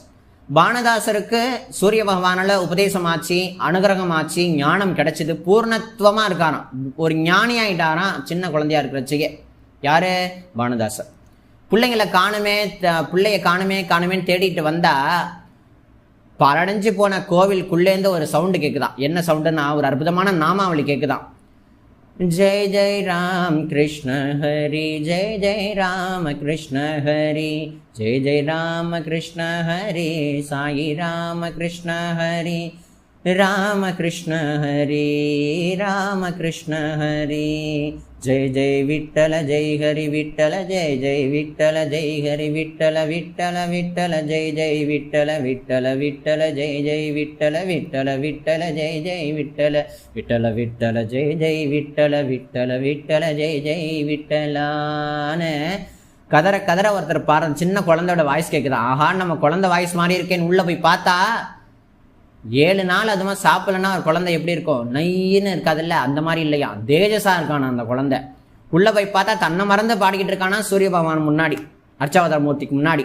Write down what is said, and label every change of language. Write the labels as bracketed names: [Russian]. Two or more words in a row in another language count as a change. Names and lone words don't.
[Tamil] பானுதாசருக்கு சூரிய பகவானால உபதேசமாச்சு, அனுகிரகமாச்சு, ஞானம் கிடைச்சிது, பூர்ணத்துவமா இருக்காராம், ஒரு ஞானி ஆயிட்டாராம் சின்ன குழந்தையா இருக்கிறச்சையே. யாரு? பானுதாசர். பிள்ளைய காணுமேன்னு தேடிட்டு வந்தா பரடைஞ்சு போன கோவிலுக்குள்ளேருந்து ஒரு சவுண்டு கேட்குதான். என்ன சவுண்டுன்னா ஒரு அற்புதமான நாமாவளி கேட்குதான். [Sanskrit] जय जय राम कृष्ण हरि, जय जय राम कृष्ण हरि, जय जय राम कृष्ण हरि, साई राम कृष्ण हरि, राम कृष्ण हरि, राम कृष्ण हरि, जय जय विठ्ठल जय हरि विठ्ठल, जय जय विठ्ठल जय हरि विठ्ठल, विठ्ठल विठ्ठल जय जय विठ्ठल, विठ्ठल विठ्ठल जय जय विठ्ठल, विठ्ठल विठ्ठल जय जय विठ्ठल, विठ्ठल विठ्ठल जय जय विठ्ठल, विठ्ठल विठ्ठल जय जय [Tamil] विठ्ठलाன்னு கதற ஒருத்தர் பாரு. சின்ன குழந்தையோட வாய்ஸ் கேட்குதான். ஆஹா நம்ம குழந்தை வாய்ஸ் மாதிரி இருக்கேன்னு உள்ளே போய் பார்த்தா 7 நாள் அதுமா சாப்பிடலன்னா ஒரு குழந்தை எப்படி இருக்கும், நைன்னு இருக்காதுல்ல, அந்த மாதிரி இல்லையா, தேஜஸா இருக்கானா அந்த குழந்தை. உள்ள போய் பார்த்தா தன்னை மறந்து பாடிக்கிட்டு இருக்கானா சூரிய பகவான் முன்னாடி, அர்ச்சாவதார மூர்த்திக்கு முன்னாடி.